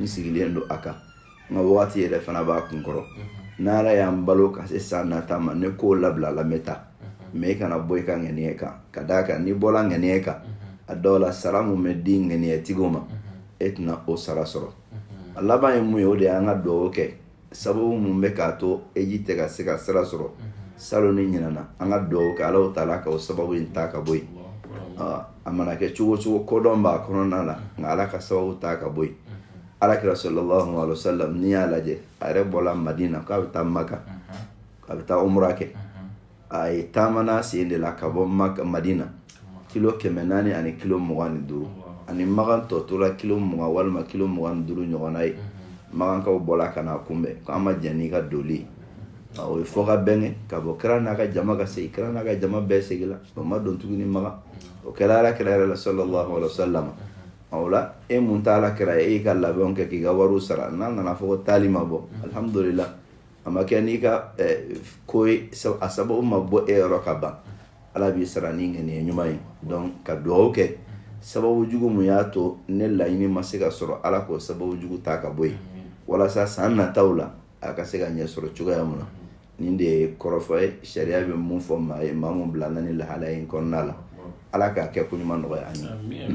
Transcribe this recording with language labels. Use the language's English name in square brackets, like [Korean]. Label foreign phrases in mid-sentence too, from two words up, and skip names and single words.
[Bambara] sigilen don a kan n ka wagati yɛrɛ fana b'a kun kɔrɔ n'ala y'an balo ka se san nata ma ne k'o labila la n bɛ taa mais i kana bɔ i ka ŋɛniye kan ka d'a kan n'i bɔla ŋɛniye kan a dɔw la sara mun bɛ di ŋɛniyetigiw ma e tɛna o sara sɔrɔ a laban ye mun ye o de y'an ka duwawu kɛ sababu mun bɛ k'a to eji tɛ ka se ka sira sɔrɔ salon ni ɲinana an ka duwawu kɛ Allahu Ta'ala ka o sababu in ta ka bɔ yen a mana kɛ cogo cogo kodɔn b'a kɔnɔna la nka ala ka sababu ta ka bɔ yen alakira [Arabic] صلى الله عليه وسلم [Bambara] n'i y'a lajɛ a yɛrɛ bɔla Madina k'a bɛ taa Maka a bɛ taa umra kɛ a ye taamana sen de la ka bɔ Madina kilo 400 ani kilo 25 ani magan tɔ tora kilo 20 walima kilo 25 ɲɔgɔnna ye magankaw bɔla ka na kunbɛn ko an ma jɛn n'i ka doli o ye fɔ ka bɛnkɛ ka bɔ kira n'a ka jama ka segin kira n'a ka jama bɛɛ segin la o ma don tuguni magan o kɛra alakira yɛrɛ la [Arabic] صلى الله عليه وسلم [Bambara] o la e mun t'a alakira ye e y'i ka labɛnw kɛ k'i ka wariw sara n'a nana fɔ ko taali ma bɔ alhamdulillah a ma kɛ n'i ka ko ye a sababu ma bɔ e yɔrɔ ka ban ala b'i sara ni ŋɛniye ɲuman ye donc ka duwawu kɛ sababu jugu mun y'a to ne laɲini ma se ka sɔrɔ ala k'o sababu jugu ta ka bɔ yen walasa san nataw la a ka se ka ɲɛ sɔrɔ cogoya mun na nin de ye kɔrɔfɔ ye sariya bɛ mun fɔ maa ye maa mun bila ni lahalaya in kɔnɔna la ala k'a kɛ ko ɲuman nɔgɔya an ye